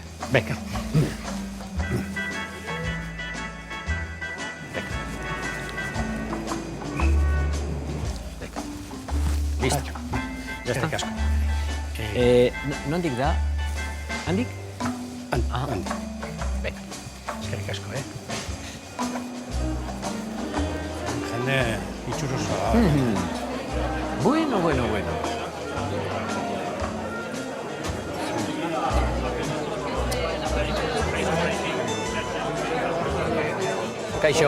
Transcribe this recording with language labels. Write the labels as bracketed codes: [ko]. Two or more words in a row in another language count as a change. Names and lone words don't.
[es] Beka. Listo. Ya está. Casco. [eu] Nondik da? Handik? Handik. Beka. Eskerrik asko, Jende itxurosoa. Bueno. Kaixo.